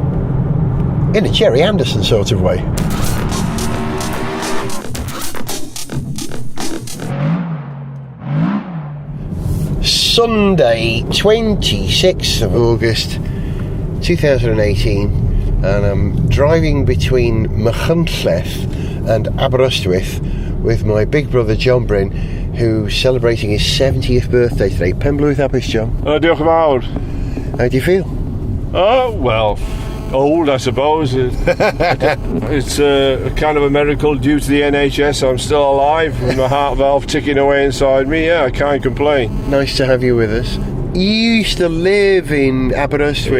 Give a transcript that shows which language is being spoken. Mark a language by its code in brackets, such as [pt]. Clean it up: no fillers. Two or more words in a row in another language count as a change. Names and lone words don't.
[en] In a Jerry Anderson sort of way. Sunday, 26th of August 2018, and I'm driving between Machynlleth and Aberystwyth with my big brother John Bryn, who's celebrating his 70th birthday today. [cy] Penblwydd hapus, John. Diolch yn fawr. [en] How do you feel? Oh, well, old, I suppose. It's a kind of a miracle due to the NHS. I'm still alive with my heart valve ticking away inside me. Yeah, I can't complain. Nice to have you with us. you used to live in Aberystwyth.